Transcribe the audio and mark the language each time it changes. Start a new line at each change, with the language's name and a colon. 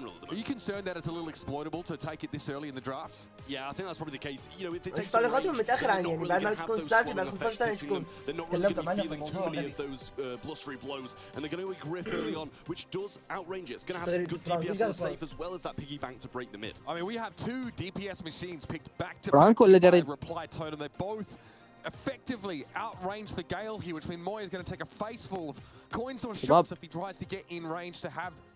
English: Are you concerned that it's a little exploitable to take it this early in the draft? Yeah, I think that's probably the case. You know, if it takes
Arabic: تعليقاتهم متاخر عن يعني بعد ما تكون سالفه بعد 15 ثانيه تكون
English: they're not really going to be feeling too many of those blustery blows, and they're going to griff early on, which does outrange it. It's going to have some good DPS on the safe as well as that piggy bank to break the mid. I mean, we have 2 DPS machines picked back to Franco back Ledere. by Reply Totem. They both effectively outrange the Gale here, which means Moy is going to take a face full of coins or shots if he tries to get in range to have